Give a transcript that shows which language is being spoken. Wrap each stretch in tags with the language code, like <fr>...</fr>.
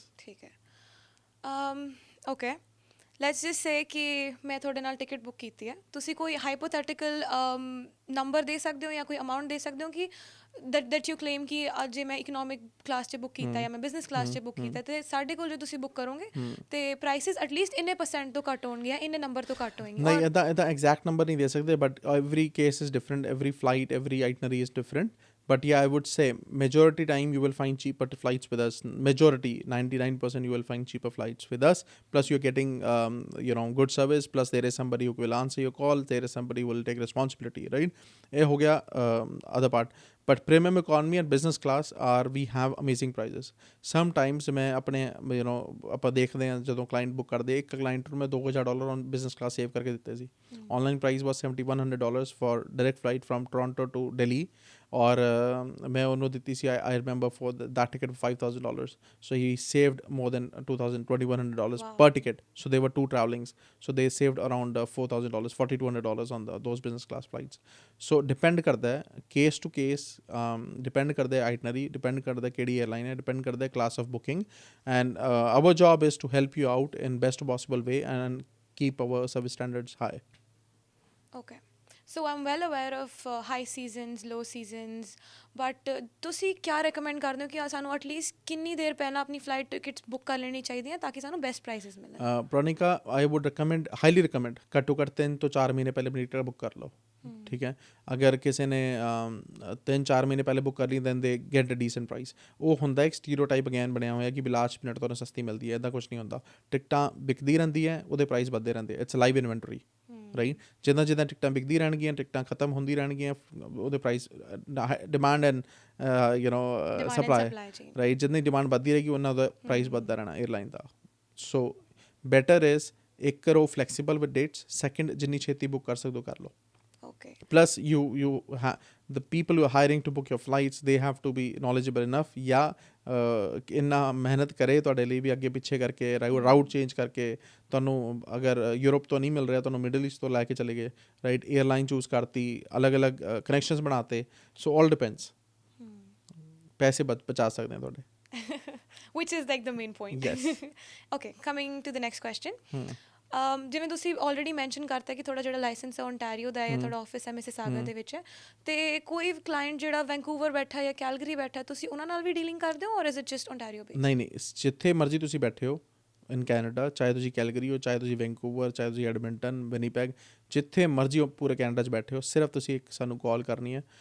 <pa>ਠੀਕ ਹੈ, okay, let's just ਸੇ ਕਿ ਮੈਂ ਤੁਹਾਡੇ ਨਾਲ ਟਿਕਟ ਬੁੱਕ ਕੀਤੀ ਹੈ, ਤੁਸੀਂ ਕੋਈ ਹਾਈਪੋਥੈਟੀਕਲ ਨੰਬਰ ਦੇ ਸਕਦੇ ਹੋ ਜਾਂ ਕੋਈ ਅਮਾਊਂਟ ਦੇ ਸਕਦੇ ਹੋ ਕਿ</pa> <en>that you claim</en> <pa>ਕਿ ਅੱਜ ਜੇ ਮੈਂ ਇਕਨੋਮਿਕ ਕਲਾਸ 'ਚ ਬੁੱਕ ਕੀਤਾ ਜਾਂ ਮੈਂ ਬਿਜ਼ਨਸ ਕਲਾਸ 'ਚ ਬੁੱਕ ਕੀਤਾ, ਅਤੇ ਸਾਡੇ ਕੋਲ ਜੋ ਤੁਸੀਂ ਬੁੱਕ ਕਰੋਗੇ ਅਤੇ ਪ੍ਰਾਈਸਿਸ ਐਟਲੀਸਟ ਇੰਨੇ % ਤੋਂ ਘੱਟ ਹੋਣਗੇ, ਇੰਨੇ ਨੰਬਰ ਤੋਂ ਘੱਟ ਹੋਣਗੇ? ਨਹੀਂ, ਇੱਦਾਂ ਐਗਜ਼ੈਕਟ ਨੰਬਰ ਨਹੀਂ ਦੇ ਸਕਦੇ,</pa> <en>But every case is different, every flight, every itinerary is different. but yeah, I would say majority time you will find cheaper flights with us. Majority, 99% you will find cheaper flights with us. Plus you're getting good service, plus there is somebody who will answer your call, there is somebody who will take responsibility, right?</en> <pa>ਇਹ ਹੋ ਗਿਆ other part.</pa> <en>But premium economy and business class are, we have amazing prices.</en> <pa>Sometimes ਮੈਂ ਆਪਣੇ ਆਪਾਂ ਦੇਖਦੇ ਹਾਂ ਜਦੋਂ client book ਕਰਦੇ, ਇੱਕ client ਨੂੰ ਮੈਂ $2,000 on business class save ਕਰਕੇ ਦਿੱਤੇ ਸੀ.</pa> <en>Online price was $7,100 for direct flight from Toronto to Delhi.</en> <pa>ਔਰ ਮੈਂ ਉਹਨੂੰ ਦਿੱਤੀ ਸੀ,</pa> <en>I remember for that ticket for $5,000. So he saved more than $2,100 per ticket. So they were two travelings. So they saved around $4,000, $4,200 on those business class flights. So depend ਕਰਦਾ ਹੈ case to case, depend ਕਰਦਾ ਹੈ itinerary, depend ਕਰਦਾ ਕਿਹੜੀ airline ਹੈ, depend ਕਰਦਾ class of booking. And our job is to help you out in best possible way and keep our service standards high. Okay. So I'm well aware of high seasons, low seasons, but</en> <pa>ਤੁਸੀਂ ਕਿਆ recommend ਕਰਦੇ ਹੋ ਕਿ ਸਾਨੂੰ at least ਕਿੰਨੀ ਦੇਰ ਪਹਿਲਾਂ ਆਪਣੀ ਫਲਾਈਟ ਟਿਕਟਸ ਬੁੱਕ ਕਰ ਲੈਣੀ ਚਾਹੀਦੀਆਂ ਤਾਂ ਕਿ ਸਾਨੂੰ ਬੈਸਟ ਪ੍ਰਾਈਸਿਸ ਮਿਲਣ? ਪ੍ਰੋਨਿਕਾ,</pa> <en>I would recommend, highly recommend,</en> <pa>ਘੱਟੋ ਘੱਟ 3 ਤੋਂ 4 ਮਹੀਨੇ ਪਹਿਲੇ ਆਪਣੀ ਟਿਕਟ ਬੁੱਕ ਕਰ ਲਓ, ਠੀਕ ਹੈ? ਅਗਰ ਕਿਸੇ ਨੇ 3-4 ਮਹੀਨੇ ਪਹਿਲੇ ਬੁੱਕ ਕਰ ਲਈ</pa> <en>Then they get a decent price.</en> <pa>ਉਹ ਹੁੰਦਾ ਇੱਕ ਸਟੀਰੀਓਟਾਈਪ ਅਗੇਨ ਬਣਿਆ ਹੋਇਆ ਕਿ ਵੀ ਲਾਸਟ ਮਿੰਟ ਤੁਹਾਨੂੰ ਸਸਤੀ ਮਿਲਦੀ ਹੈ, ਇੱਦਾਂ ਕੁਛ ਨਹੀਂ ਹੁੰਦਾ. ਟਿਕਟਾਂ ਵਿਕਦੀ ਰਹਿੰਦੀ ਹੈ, ਉਹਦੇ ਪ੍ਰਾਈਸ ਵੱਧਦੇ ਰਹਿੰਦੇ.</pa> <en>it's live inventory,</en> <pa>right? ਜਿੱਦਾਂ ਜਿੱਦਾਂ ਟਿਕਟਾਂ ਵਿਕਦੀ ਰਹਿਣਗੀਆਂ, ਟਿਕਟਾਂ ਖਤਮ ਹੁੰਦੀ ਰਹਿਣਗੀਆਂ, ਉਹਦੇ price,</pa> <en>demand and supply,</en> <pa>right? ਜਿੰਨੀ ਡਿਮਾਂਡ ਵੱਧਦੀ ਰਹੇਗੀ ਉਹਨਾਂ ਦਾ ਪ੍ਰਾਈਸ ਵੱਧਦਾ ਰਹਿਣਾ airline ਦਾ. So better is, ਇੱਕ ਕਰੋ</pa> <en>flexible with dates,</en> <pa>ਸੈਕਿੰਡ ਜਿੰਨੀ ਛੇਤੀ ਬੁੱਕ ਕਰ ਸਕਦੇ ਹੋ ਕਰ ਲਓ.</pa> <en>Okay. Plus the people who are hiring to book your flights, they have to be knowledgeable enough.</en> <pa>ਇੰਨਾ ਮਿਹਨਤ ਕਰੇ ਤੁਹਾਡੇ ਲਈ ਵੀ, ਅੱਗੇ ਪਿੱਛੇ ਕਰਕੇ, ਰਾਊਟ ਚੇਂਜ ਕਰਕੇ. ਤੁਹਾਨੂੰ ਅਗਰ ਯੂਰਪ ਤੋਂ ਨਹੀਂ ਮਿਲ ਰਿਹਾ, ਤੁਹਾਨੂੰ ਮਿਡਲ ਈਸਟ ਤੋਂ ਲੈ ਕੇ ਚਲੇ ਗਏ, ਰਾਈਟ? ਏਅਰਲਾਈਨ ਚੂਜ਼ ਕਰਤੀ, ਅਲੱਗ-ਅਲੱਗ ਕਨੈਕਸ਼ਨਸ ਬਣਾਤੇ.</pa> <en>So all depends.</en> <pa>ਪੈਸੇ ਬਚਾ ਸਕਦੇ ਹਾਂ ਤੁਹਾਡੇ.</pa> <en>Which is like the main point. Yes. Okay, coming to the next question.</en> <pa>ਜਿਵੇਂ ਤੁਸੀਂ ਆਲਰੇਡੀ ਮੈਂਸ਼ਨ ਕਰਤਾ ਕਿ ਤੁਹਾਡਾ ਜਿਹੜਾ ਲਾਇਸੈਂਸ ਹੈ ਓਨਟਾਰੀਓ ਦਾ ਹੈ, ਤੁਹਾਡਾ ਆਫਿਸ ਹੈ ਮਿਸਿਸਾਗਾ ਦੇ ਵਿੱਚ ਹੈ, ਅਤੇ ਕੋਈ ਕਲਾਇੰਟ ਜਿਹੜਾ ਵੈਂਕੂਵਰ ਬੈਠਾ ਜਾਂ ਕੈਲਗਰੀ ਬੈਠਾ, ਤੁਸੀਂ ਉਹਨਾਂ ਨਾਲ ਵੀ ਡੀਲਿੰਗ ਕਰਦੇ ਹੋ ਔਰ</pa> <en>Is it just Ontario based?</en> <pa>ਨਹੀਂ, ਜਿੱਥੇ ਮਰਜ਼ੀ ਤੁਸੀਂ ਬੈਠੇ ਹੋ ਇਨ ਕੈਨੇਡਾ, ਚਾਹੇ ਤੁਸੀਂ ਕੈਲਗਰੀ ਹੋ, ਚਾਹੇ ਤੁਸੀਂ ਵੈਂਕੂਵਰ, ਚਾਹੇ ਤੁਸੀਂ ਐਡਮਿੰਟਨ, ਵਿਨੀਪੈਗ, ਜਿੱਥੇ ਮਰਜ਼ੀ ਹੋ ਪੂਰੇ ਕੈਨੇਡਾ 'ਚ ਬੈਠੇ ਹੋ, ਸਿਰਫ ਤੁਸੀਂ ਇੱਕ ਸਾਨੂੰ ਕਾਲ ਕਰਨੀ ਹੈ.</pa>